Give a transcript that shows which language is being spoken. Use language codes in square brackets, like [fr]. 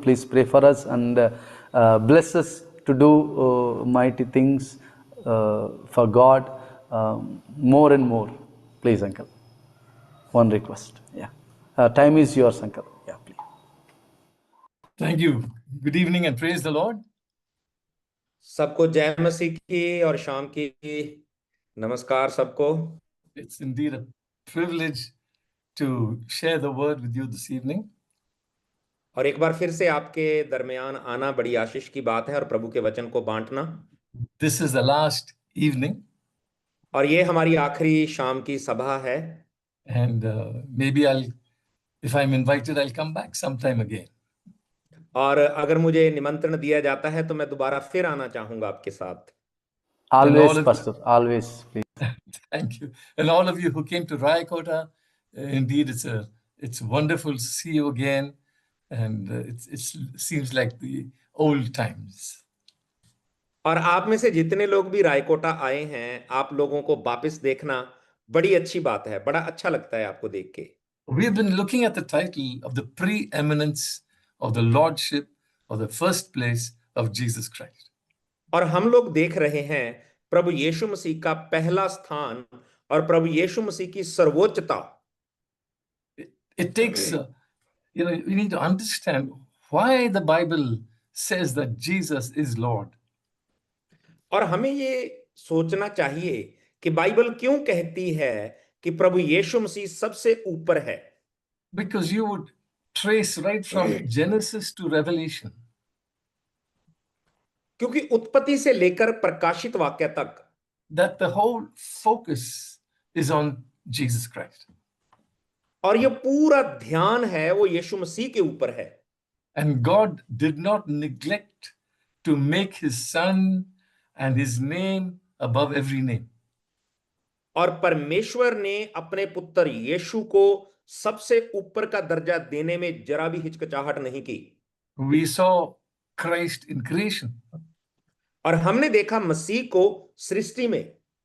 [en] Please pray for us and bless us to do mighty things for God, more and more, please uncle. One request, yeah. Time is yours uncle, yeah, please. Thank you. Good evening and praise the Lord. [hi] सबको जय मसीह की और शाम की नमस्कार सबको। [en] It's indeed a privilege to share the word with you this evening. [hi] और एक बार फिर से आपके दरमियान आना बड़ी आशीष की बात है और प्रभु के वचन को बांटना। [en] This is the last evening. [hi] और ये हमारी आखिरी शाम की सभा है। [en] And maybe if I'm invited, I'll come back sometime again. [hi] और अगर मुझे निमंत्रण दिया जाता है तो मैं दोबारा फिर आना चाहूंगा आपके साथ। [en] Always, pastor, always, please. Thank you. And all of you who came to Rayakota, indeed it's wonderful to see you again, and it seems like the old times. [hi] और आप में से जितने लोग भी रायकोटा आए हैं, आप लोगों को वापस देखना बड़ी अच्छी बात है, बड़ा अच्छा लगता है आपको देख के। [en] We've been looking at the title of the preeminence of the lordship of the first place of Jesus Christ. [hi] और हम लोग देख रहे हैं प्रभु यीशु मसीह का पहला स्थान और प्रभु यीशु मसीह की सर्वोच्चता। [en] It takes, we need to understand why the Bible says that Jesus is Lord. [hi] और हमें ये सोचना चाहिए कि बाइबल क्यों कहती है कि प्रभु यीशु मसीह सबसे ऊपर है। [en] Because you would trace right from Genesis to Revelation. [hi] क्योंकि उत्पत्ति से लेकर प्रकाशित वाक्य तक [en] that the whole focus is on Jesus Christ. [hi] और ये पूरा ध्यान है वो यीशु मसीह के ऊपर है। [en] And God did not neglect to make his son and his name above every name. [hi] और परमेश्वर ने अपने पुत्र यीशु को सबसे ऊपर का दर्जा देने में जरा भी हिचकिचाहट नहीं की। [en] We saw Christ in creation. [hi] और हमने देखा मसीह को सृष्टि में।